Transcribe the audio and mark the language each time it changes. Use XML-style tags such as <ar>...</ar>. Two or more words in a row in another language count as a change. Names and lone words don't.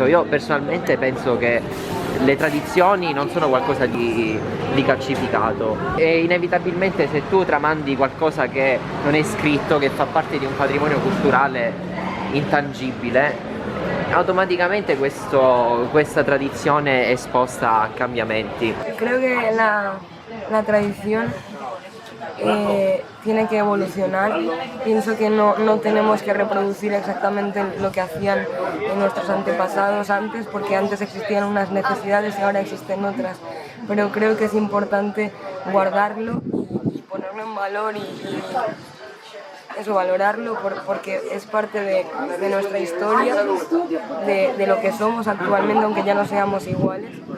<it>Io personalmente penso che le tradizioni non sono qualcosa di calcificato e inevitabilmente se tu tramandi qualcosa che non è scritto, che fa parte di un patrimonio culturale intangibile, automaticamente questa tradizione è esposta a cambiamenti.</it> <es>Creo que la tradición tiene que evolucionar. Pienso que no tenemos que reproducir exactamente lo que hacían nuestros antepasados antes, porque antes existían unas necesidades y ahora existen otras. Pero creo que es importante guardarlo y ponerlo en valor y eso, valorarlo porque es parte de nuestra historia, de lo que somos actualmente, aunque ya no seamos iguales.</es>